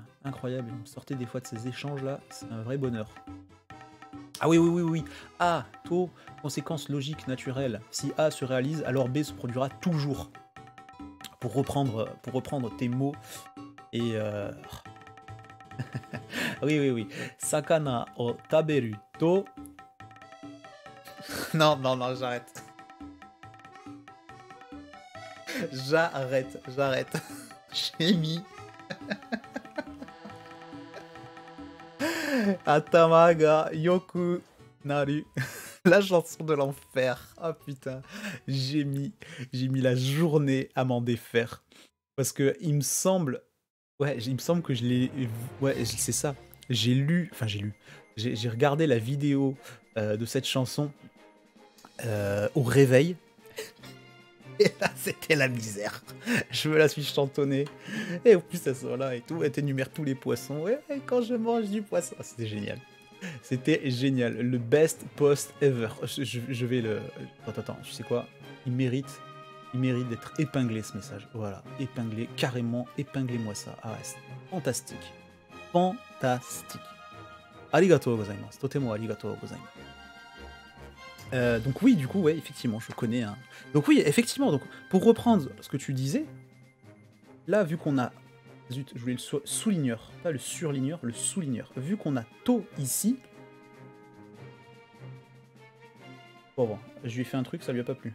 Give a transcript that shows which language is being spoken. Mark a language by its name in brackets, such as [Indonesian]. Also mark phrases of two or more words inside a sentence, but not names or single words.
[French] Il me sortait des fois de ces échanges-là. C'est un vrai bonheur. Ah oui. A, to, conséquence logique naturelle. Si A se réalise, alors B se produira toujours. Pour reprendre tes mots. Et oui. [Japanese] 魚を食べると... [French] Non, j'arrête. J'arrête. J'ai mis... [Japanese] 頭が良くなる. [French] La chanson de l'enfer. Ah putain. J'ai mis la journée à m'en défaire. Parce que il me semble que je l'ai... Ouais, c'est ça. J'ai regardé la vidéo de cette chanson au réveil. Et là, c'était la misère. Je me la suis chantonnée. Et en plus, ça sort là et tout. Elle t'énumère tous les poissons. Ouais, quand je mange du poisson. Ah, c'était génial. Le [English] best post ever. [French] Je vais le... Attends, tu sais quoi? Il mérite d'être épinglé, ce message. Voilà, épinglé, carrément, épinglez-moi ça. Ah ouais, c'est fantastique. [Japanese] ありがとうございます。とてもありがとうございます. [French] Donc oui, du coup, ouais, effectivement, je connais un... Donc oui, effectivement, donc pour reprendre ce que tu disais, là, vu qu'on a... Zut, je voulais le souligneur, pas le surligneur, le souligneur. Vu qu'on a to ici... Bon, je lui ai fait un truc, ça lui a pas plu.